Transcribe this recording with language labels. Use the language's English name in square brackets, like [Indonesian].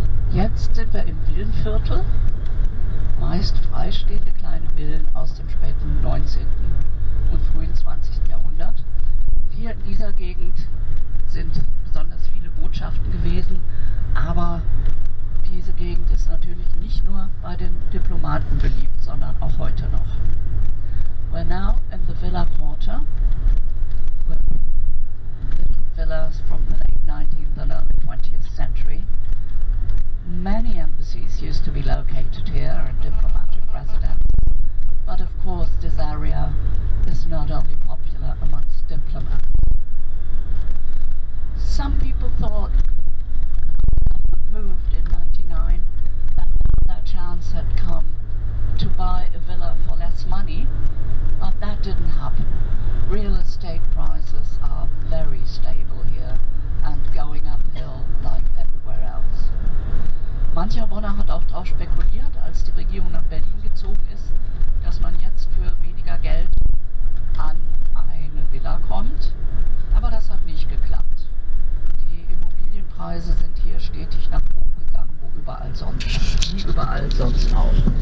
[German] Jetzt sind wir im Villenviertel, meist freistehende kleine Villen aus dem späten 19. und frühen 20. Jahrhundert. Hier in dieser Gegend sind besonders viele Botschaften gewesen, aber diese Gegend ist natürlich nicht nur bei den Diplomaten beliebt, sondern auch heute noch. [English] We're now in the Villa Quarter, with little villas from the late 19th and early 20th century. Many embassies used to be located here and diplomatic residences, but of course this area is not only popular amongst diplomats. Some people thought moved in 99 that their chance had come to buy a villa for less money, but that didn't happen. Real estate prices are very stable here and going uphill like everywhere else. [German] Mancher Bonner hat auch darauf spekuliert, als die Regierung nach Berlin gezogen ist, dass man jetzt für weniger Geld an eine Villa kommt, aber das hat nicht geklappt. Die Immobilienpreise sind hier stetig nach oben gegangen, wie überall sonst auch.